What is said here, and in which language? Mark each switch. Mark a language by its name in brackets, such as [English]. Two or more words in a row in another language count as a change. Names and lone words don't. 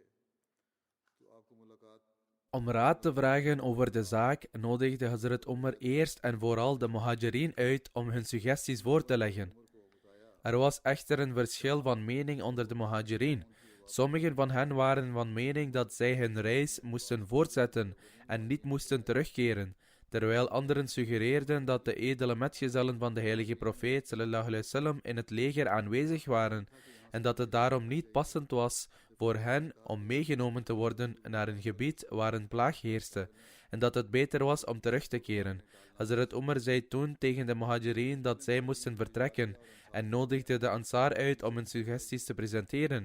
[Dutch] Om raad te vragen over de zaak nodigde Hazrat Umar eerst en vooral de Muhajirin uit om hun suggesties voor te leggen. Er was echter een verschil van mening onder de Muhajirin. Sommigen van hen waren van mening dat zij hun reis moesten voortzetten en niet moesten terugkeren, terwijl anderen suggereerden dat de edele metgezellen van de heilige profeet [Arabic] صلى الله عليه وسلم [Dutch] in het leger aanwezig waren en dat het daarom niet passend was voor hen om meegenomen te worden naar een gebied waar een plaag heerste en dat het beter was om terug te keren. Hazrat Umar zei toen tegen de Muhajirin dat zij moesten vertrekken en nodigde de Ansar uit om hun suggesties te presenteren.